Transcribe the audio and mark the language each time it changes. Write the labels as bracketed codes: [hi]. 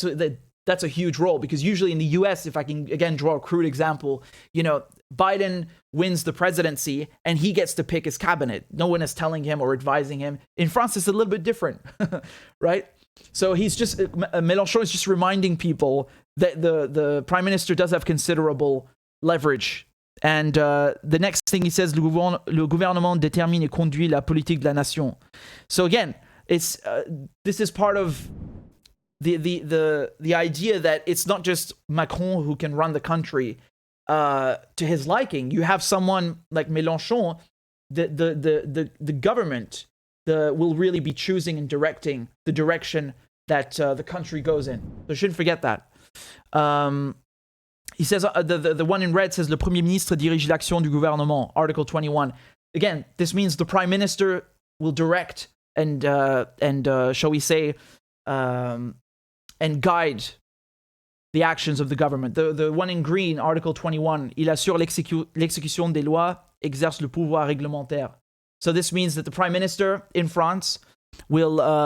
[en] So that's a huge role, because usually in the US, if I can again draw a crude example, Biden wins the presidency and he gets to pick his cabinet. No one is telling him or advising him. In France, it's a little bit different, right? So Mélenchon is just reminding people that the prime minister does have considerable leverage. And the next thing he says, [fr] le gouvernement détermine et conduit la politique de la nation. [en] So again, this is part of the idea that it's not just Macron who can run the country to his liking. You have someone like Mélenchon, the government will really be choosing and directing the direction that the country goes in. So you shouldn't forget that. He says, the one in red says, [fr] le Premier ministre dirige l'action du gouvernement, Article 21. [en] Again, this means the Prime Minister will direct and shall we say, and guide the actions of the government. The one in green, [fr] Article 21, il assure l'exécution des lois, exerce le pouvoir réglementaire. [en] So this means that the Prime Minister in France will